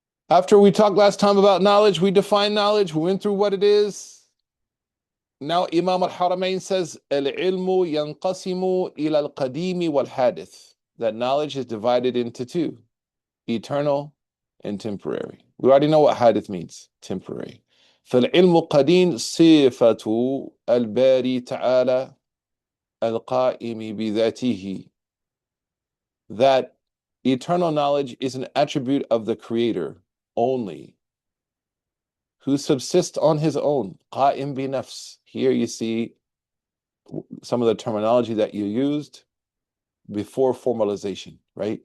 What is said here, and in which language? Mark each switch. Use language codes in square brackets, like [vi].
[en] After we talked last time about knowledge, we defined knowledge. We went through what it is. Now Imam al-Haramain says, [ar] Al-ilmu yanqasimu ila al-qadimi wal-hadith. [en] That knowledge is divided into two, eternal and temporary. We already know what hadith means, temporary. [ar] فالعلم قديم صفة الباري تعالى القائم بذاته. [en] That eternal knowledge is an attribute of the Creator only, who subsists on his own. [ar] قائم بنفس. [en] Here you see some of the terminology that you used before formalization, right?